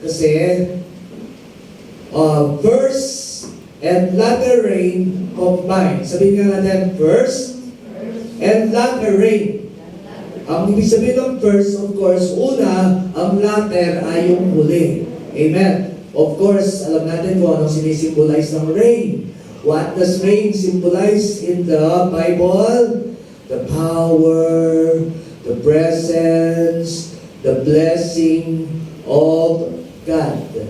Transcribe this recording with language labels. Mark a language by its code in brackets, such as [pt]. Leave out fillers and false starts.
[tl] Kasi [en] first and latter rain combined. [tl] Sabihin nga natin, [en] first and latter rain. [tl] Ang ibig sabihin ng first, of course, una, ang latter ay yung huli. Amen. Of course, alam natin kung anong sinisimbolize ng rain. [en] What does rain symbolize in the Bible? The power, the presence, the blessing of God.